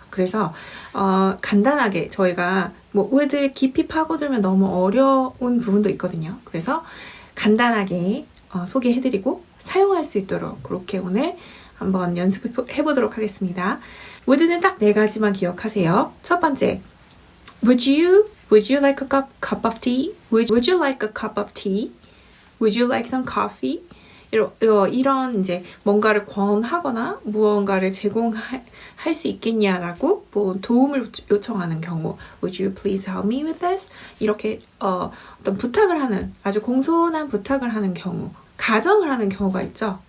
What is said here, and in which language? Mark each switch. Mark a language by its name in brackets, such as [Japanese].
[Korean] 그래서 간단하게 저희가 would 깊이 파고들면 너무 어려운 부분도 있거든요. 그래서 간단하게 소개해드리고 사용할 수 있도록 그렇게 오늘 한번 연습해보도록 하겠습니다. would는 딱 4가지만 기억하세요. 첫 번째, [English] would you like a cup of tea? Would you like a cup of tea? Would you like some coffee? [Korean] 이런 이제 뭔가를 권하거나 무언가를 제공할 수 있겠냐라고 도움을 요청하는 경우 [English] Would you please help me with this? [Korean] 이렇게 어떤 부탁을 하는 아주 공손한 부탁을 하는 경우 가정을 하는 경우가 있죠.